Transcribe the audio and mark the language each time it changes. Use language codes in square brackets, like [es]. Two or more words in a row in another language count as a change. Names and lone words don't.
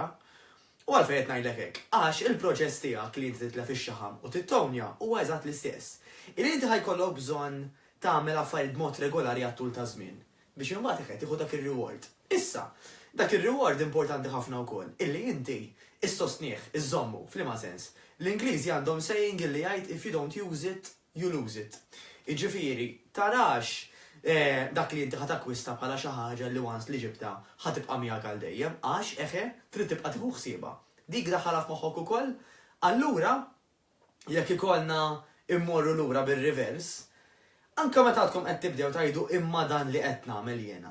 [mt] U għalfejn qed ngħidlek hekk, għax il-proċess tiegħek li inti titlef ix-xaħam u tittonja huwa eżatt l-istess. Illi inti ħajkollok bżonn tagħmel affarijiet b'mod regolari għat-tul ta' żmien biex imbagħad qed tieħu dak ir-reward. Issa, dak ir-reward importanti ħafna wkoll, illi inti issostnieh, iżommu, f'liema sens. L-Ingliżi għandhom saying illi jgħid [en] if you don't use it, you lose it. [mt] Iġifieri, tarax dak li inti ħatakwista bħala xi ħaġa li once li ġibta ħatibqa' miegħek għal dejjem għax trid tibqa' tieħu ħsiebha. Dik daħħalha f'moħħok ukoll, allura jekk ikollna immorru lura bir-rivers, anke meta għadkom qed tibdew tgħidu imma dan li qed nagħmel jiena.